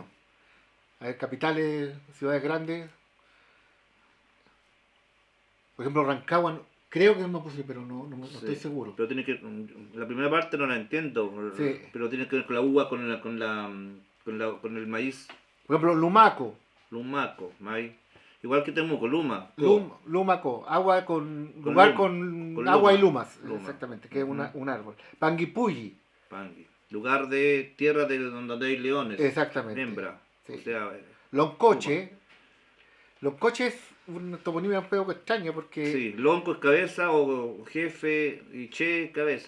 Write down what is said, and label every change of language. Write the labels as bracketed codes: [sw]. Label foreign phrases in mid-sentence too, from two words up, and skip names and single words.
[es] A ver, capitales, ciudades grandes. Por ejemplo, Rancagua, creo que es Mapuche, pero no estoy Sí, seguro. pero tiene que. La primera parte no la entiendo, Sí. pero tiene que ver con la uva, con el maíz. Por ejemplo, Lumaco, Lumaco, maíz. Igual que Temuco, Luma. Lumaco, agua con Con lugar luma, con con agua y luma, lumas, luma. exactamente, que es Ujú. un árbol. Panguipulli, Pangui. Lugar de tierra de donde hay leones. exactamente. Hembra. Sí. O sea, Loncoche, Loncoche es una toponimia un poco extraña porque sí, lonco es cabeza o jefe y che cabeza.